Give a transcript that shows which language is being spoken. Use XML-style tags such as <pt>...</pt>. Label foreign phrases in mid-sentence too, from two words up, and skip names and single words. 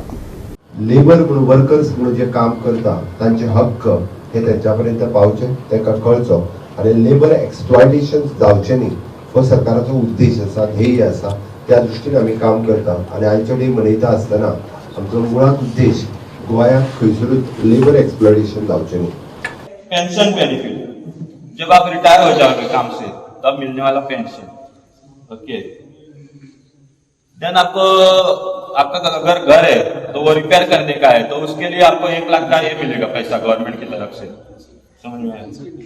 <kok>लेबर म्हणून वर्कर्स म्हणून जे काम करता तांचे हक्क हे त्यांच्यापर्यंत पावचे, तांकां कळचो आणि</kok> <en>labour exploitation</en> <kok>जावचे न्ही हो सरकाराचो उद्देश आसा, ध्येय आसा. त्या दृश्टीन आमी काम करता आणि आयचो डे मनयता आसतना आमचो मुळात उद्देश गोंयांत खंयसरूच</kok> <en>labour exploitation</en> <kok>जावचे न्ही.</kok> <en>pension benefit</en> <hi>जब आप रिटायर हो जाओगे काम से तब मिलने वाला पेंशन, ओके. देन आपको आपका अगर घर है तो वो रिपेयर करने का है तो उसके लिए आपको 1 लाख का ये मिलेगा पैसा गवर्नमेंट की तरफ से, समझ में आया।</hi>